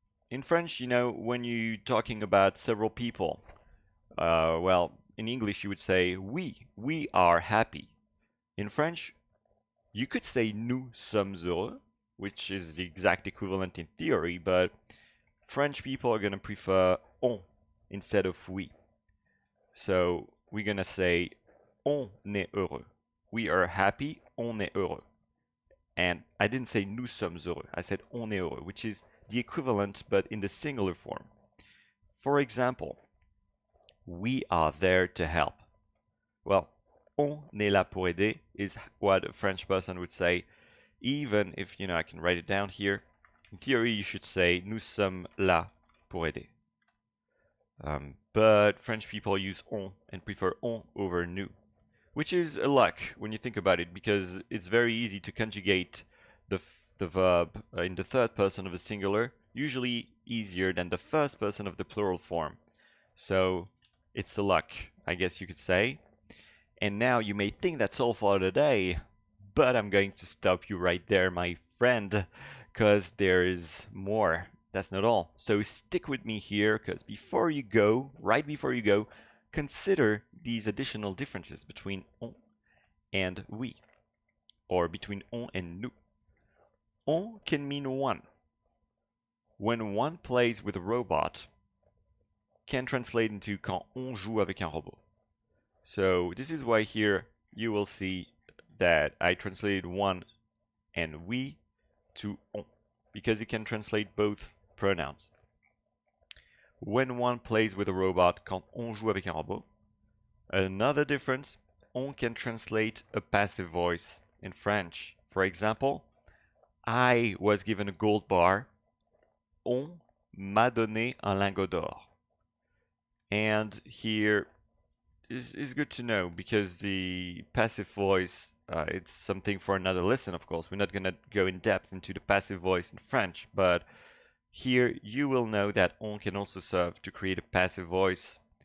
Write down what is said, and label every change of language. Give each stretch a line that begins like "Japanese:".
English: In French, you know, when you're talking about several people, well, in English, you would say we are happy. In French, you could say
French: nous sommes heureux,
English: which is the exact equivalent in theory, but French people are going to prefer on instead of oui. So we're gonna say
French: on est heureux.
English: We are happy,
French: on est heureux.
English: And I didn't say
French: nous sommes heureux.
English: I said
French: on est heureux,
English: which is the equivalent but in the singular form. For example, we are there to help. Well,
French: on est là pour aider
English: is what a French person would say, even if, I can write it down here. In theory, you should say
French: nous sommes là pour aider.
English: But French people use on and prefer on over nous, which is a luck when you think about it, because it's very easy to conjugate the verb in the third person of a singular, usually easier than the first person of the plural form. So it's a luck, I guess you could say. And now you may think that's all for today, but I'm going to stop you right there, my friend, because there is more. That's not all. So stick with me here, because right before you go, consider these additional differences between on and we, or between on and nous. On can mean one. When one plays with a robot, can translate into
French: quand on joue avec un robot.
English: So this is why here you will see that I translated one and we to on, because it can translate both pronouns. When one plays with a robot,
French: quand on joue avec un robot.
English: Another difference, on can translate a passive voice in French. For example, I was given a gold bar.
French: On m'a donné un lingot d'or.
English: And here is good to know, because the passive voice, it's something for another lesson, of course. We're not going to go in depth into the passive voice in French, but here you will know that on can also serve to create a passive voice.